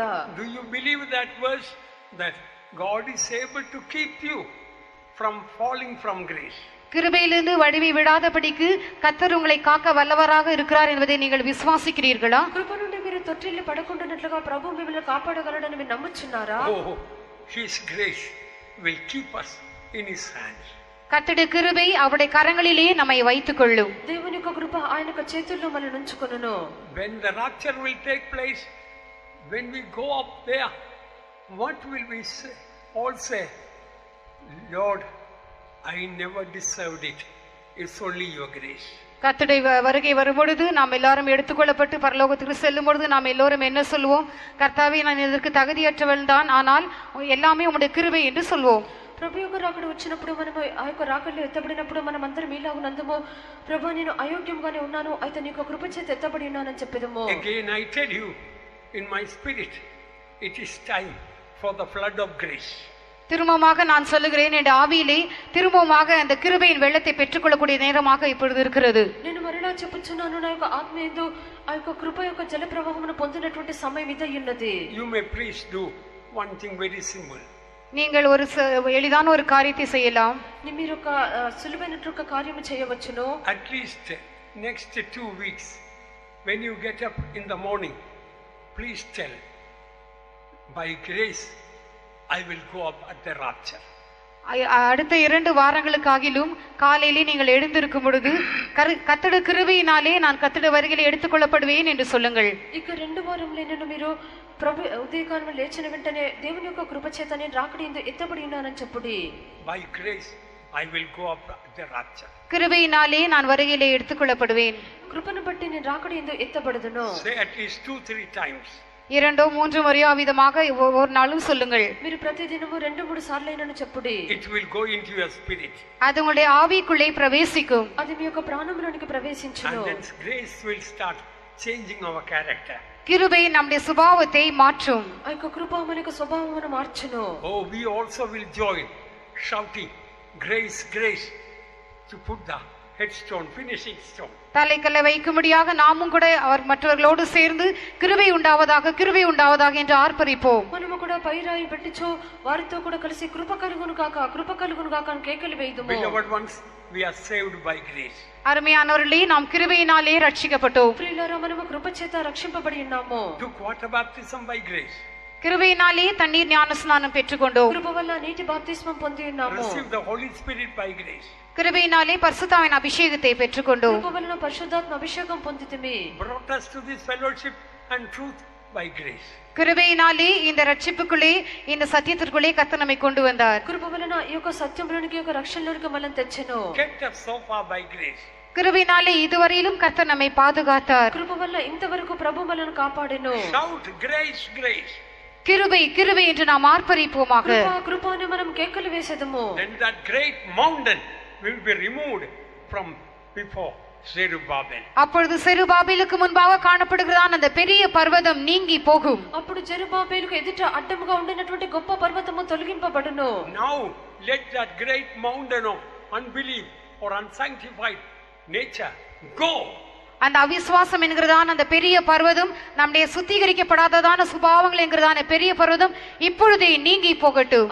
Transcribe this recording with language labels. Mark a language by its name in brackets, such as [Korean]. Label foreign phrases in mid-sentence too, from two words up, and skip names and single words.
[English] Do you believe that verse, that God is able to keep you from falling from grace? [Tamil] கிருபையிலிருந்து வழுவி விடாதபடிக்கு கர்த்தர் உங்களை காக்க வல்லவராக இருக்கிறார் என்பதை நீங்கள் விசுவாசிக்கிறீர்களா? [Telugu] కృప నుండి మీరు తొట్టిల్లి పడకుండానట్లుగా ప్రభు మిమ్మల్ని కాపాడగలడని మీరు నమ్ముచున్నారా? [English] Oh, his grace will keep us in his hands. [Tamil] கர்த்தருடைய கிருபை அவருடைய கரங்களிலே நம்மை வைத்துக் கொள்ளும். [Telugu] దేవుని యొక్క కృప ఆయన యొక్క చేతుల్లో మనల్ని ఉంచుకొనును. [English] When the rapture will take place, when we go up there, what will we say? All say, Lord, I never deserved it. It's only your grace. [Tamil] கர்த்தருடைய வருகை வரும்பொழுது நாம் எல்லாரும் எடுத்துக்கொள்ளப்பட்டு பரலோகத்துக்கு செல்லும் பொழுது நாம் எல்லோரும் என்ன சொல்வோம்? கர்த்தாவே, நான் இதற்கு தகுதியற்றவன் தான், ஆனால் எல்லாமே உம்முடைய கிருபை என்று சொல்வோம். [Telugu] ప్రభు యొక్క రాకడ వచ్చినప్పుడు మనము ఆ యొక్క రాకడలో ఎత్తబడినప్పుడు మనం అందరం ఇలాగునందుము, ప్రభు నేను అయోగ్యంగానే ఉన్నాను, అయితే నీకు కృప చేత ఎత్తబడి ఉన్నానని చెప్పేదము. [English] Again I tell you in my spirit, it is time for the flood of grace. [Tamil] திரும்பமாக நான் சொல்லுகிறேன், என் ஆவியிலே திரும்பமாக அந்த கிருபையின் வெள்ளத்தை பெற்றுக்கொள்ளக்கூடிய நேரமாக இப்பொழுது இருக்கிறது. [Telugu] నేను మరలా చెప్పుచున్నాను, నా యొక్క ఆత్మ యందు ఆ యొక్క కృప యొక్క జల ప్రవాహమును పొందినటువంటి సమయం ఇదే ఉన్నది. [English] You may please do one thing very simple. [Tamil] நீங்கள் ஒரு எளிதான ஒரு காரியத்தை செய்யலாம். [Telugu] మీరు ఒక సులువైనటువంటి కార్యము చేయవచ్చును. [English] At least next 2 weeks, when you get up in the morning, please tell, by grace I will go up at the rapture. [Tamil] அடுத்த 2 வாரங்களுக்காகிலும் காலையிலே நீங்கள் எழுந்திருக்கும் பொழுது கர்த்தருடைய கிருபையினாலே நான் கர்த்தருடைய வருகையிலே எடுத்துக்கொள்ளப்படுவேன் என்று சொல்லுங்கள். [Telugu] ఇక 2 వారములైనను మీరు ప్రభు ఉదయకాలము లేచిన వెంటనే దేవుని యొక్క కృప చేత నేను రాకడ యందు ఎత్తబడి ఉన్నానని చెప్పుడి. [English] By grace I will go up at the rapture. [Tamil] கிருபையினாலே நான் வருகையிலே எடுத்துக்கொள்ளப்படுவேன். [Telugu] కృపను బట్టి నేను రాకడ యందు ఎత్తబడదును. [English] Say at least 2-3 times. [Tamil] 2-3 முறையோ விதமாக ஒவ்வொரு நாளும் சொல்லுங்கள். [Telugu] మీరు ప్రతి దినము 2-3 సార్లు అయినను చెప్పుడి. [English] It will go into your spirit. [Tamil] அது உங்களுடைய ஆவிக்குள்ளே பிரவேசிக்கும். [Telugu] అది మీ యొక్క ప్రాణములోనికి ప్రవేశించును. [English] And then grace will start changing our character. [Tamil] கிருபை நம்முடைய சுபாவத்தை மாற்றும். [Telugu] ఆ యొక్క కృప మన యొక్క స్వభావమును మార్చును. [English] Oh, we also will join shouting grace, grace, to put the headstone, finishing stone. [Tamil] தலைக்கல்லை வைக்கும்படியாக நாமும் கூட அவர் மற்றவர்களோடு சேர்ந்து கிருபை உண்டாவதாக, கிருபை உண்டாவதாக என்று ஆர்ப்பரிப்போம். [Telugu] మనము కూడా పైరాయి పెట్టిచో వారితో కూడా కలిసి కృప కలుగును గాక, కృప కలుగును గాక అని కేకలు వేయుదుము. [English] Beloved ones, we are saved by grace. [Tamil] அருமையானவர்களே, நாம் கிருபையினாலே ரட்சிக்கப்பட்டோம். [Telugu] ప్రియులారా, మనము కృప చేత రక్షింపబడి ఉన్నాము. [English] Took water baptism by grace. [Tamil] கிருபையினாலே தண்ணீர் ஞானஸ்நானம் பெற்றுக்கொண்டோம். [Telugu] కృప వల్ల నీటి బాప్తిస్మం పొంది ఉన్నాము. [English] Receive the Holy Spirit by grace. [Tamil] கிருபையினாலே பரிசுத்தாவின் அபிஷேகத்தை பெற்றுக்கொண்டோம். [Telugu] కృప వలన పరిశుద్ధాత్మ అభిషేకం పొందితిమి. [English] Brought us to this fellowship and truth by grace. [Tamil] கிருபையினாலே இந்த ரட்சிப்புக்குள்ளே, இந்த சத்தியத்திற்குள்ளே கர்த்தர் நம்மை கொண்டு வந்தார். [Telugu] కృప వలన ఈ యొక్క సత్యంలోనికి, ఈ యొక్క రక్షణలోనికి మనల్ని తెచ్చెను. [English] Kept us so far by grace. [Tamil] கிருபையினாலே இதுவரையிலும் கர்த்தர் நம்மை பாதுகாத்தார். [Telugu] కృప వల్ల ఇంతవరకు ప్రభు మనల్ని కాపాడెను. [English] Shout grace, grace. [Tamil] கிருபை, கிருபை என்று நாம் ஆர்ப்பரிப்போமாக. [Telugu] కృప, కృప అని మనం కేకలు వేసేదము. [English] Then that great mountain will be removed from before Zerubbabel. [Tamil] அப்பொழுது செருபாபேலுக்கு முன்பாக காணப்படுகிறதான அந்த பெரிய பர்வதம் நீங்கி போகும். [Telugu] అప్పుడు జెరుబాబేలుకు ఎదుట అడ్డముగా ఉండినటువంటి గొప్ప పర్వతము తొలగింపబడును. [English] Now let that great mountain of unbelief or unsanctified nature go. [Tamil] அந்த அவிசுவாசம் என்கிறதான அந்த பெரிய பர்வதம், நம்முடைய சுத்திகரிக்கப்படாததான சுபாவங்கள் என்கிறதான பெரிய பர்வதம் இப்பொழுதே நீங்கி போகட்டும்.